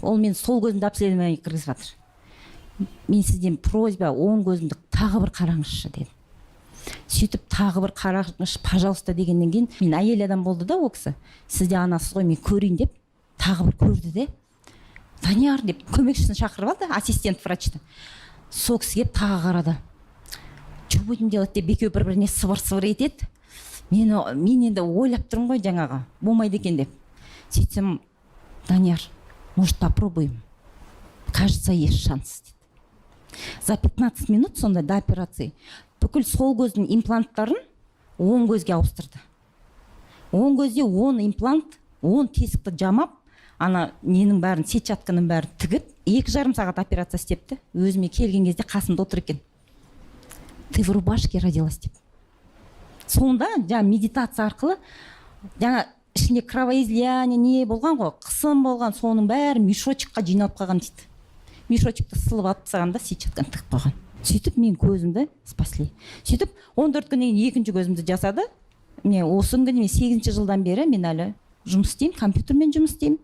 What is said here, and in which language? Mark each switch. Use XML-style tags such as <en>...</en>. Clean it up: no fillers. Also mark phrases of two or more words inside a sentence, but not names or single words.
<kk>Ол мен сол көзімді обследованияға кіргізіп жатыр. Мен сізден просьба, оң көзімді тағы бір қараңызшы дедім. Сөйтіп тағы бір қараңызшы, пожалуйста дегеннен кейін мен әйел адам болды да ол кісі. Сізде анасыз ғой, мен көрейін деп тағы бір көрді де. Данияр деп көмекшісін шақырып алды, ассистент врачты. Сол кісіге тағы қарады.</kk> <ru>Что будем делать</ru> <kk>деп екеуі бір-біріне сыбыр-сыбыр етеді. Мен енді ойлап тұрмын ғой жаңаға, болмайды екен деп. Сөйтсем, Данияр,</kk> <ru>может попробуем? Кажется, есть шанс. За 15 минут</ru> <kk>сонда</kk> <ru>до операции</ru> <kk>бүкіл сол көздің импланттарын оң көзге ауыстырды. Оң көзде 10 имплант, 10 тесікті жамап, ана ненің бәрін, сетчатканың бәрін тігіп, 2,5 сағат операция істепті. Өзіме келген кезде қасымда отыр екен.</kk> <ru>Ты в рубашке родилась</ru> <kk>деп.</kk> <ru>Сонда жаңа медитация арқылы жаңа ішінде кровоизлияние не болған ғой, қысым болған, соның бәрі мешочекқа жиналып қалған дейді. Мешочекті сылып алып тастаған да сетчатканы тығып қойған. Сөйтіп мен көзімді спасли. Сөйтіп 14 күннен кейін екінші көзімді жасады. Міне осы күнге мен 8 жылдан бері мен әлі жұмыс істеймін, компьютермен жұмыс істеймін.</ru>